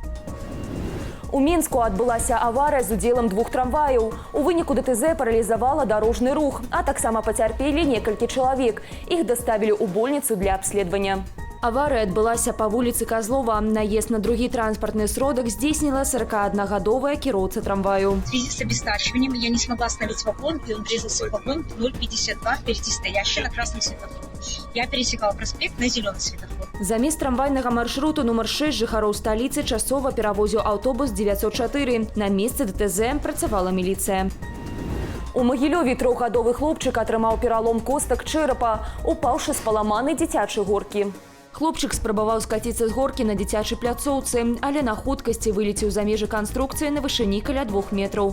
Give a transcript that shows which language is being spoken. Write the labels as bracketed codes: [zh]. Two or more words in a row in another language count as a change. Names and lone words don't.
[be] У Мінску адбылася аварыя з удзелам 2 трамваяў. У выніку ДТЗ паралізавала дарожны рух, а таксама пацярпелі некалькі чалавек. Іх даставілі ў больніцу для абследавання. Авария адбылася па вуліцы Козлова. Наезд на другі транспортный сродак здзейсніла 41-гадовая кіроўца трамваю. [ru] В связи с обестачиванием я не смогла остановить вагон, и он врезался в вагон 052 впереди стоящий на красном светофоре. Я пересекала проспект на зеленый светофор. [be] Замест трамвайнага маршруту нумар 6 жыхароў сталіцы часова перавозіў аўтобус 904. На месцы ДТЗ працавала міліцыя. У Магілёве 3-гадовы хлопчык атрымаў пералом костак чэрапа, упаўшы з паламанай дзіцячай горкі. Хлопчык спрабаваў скаціцца з горкі на дзіцячай пляцоўцы, але на хуткасці вылецеў за межы канструкцыі на вышыні каля 2 метраў.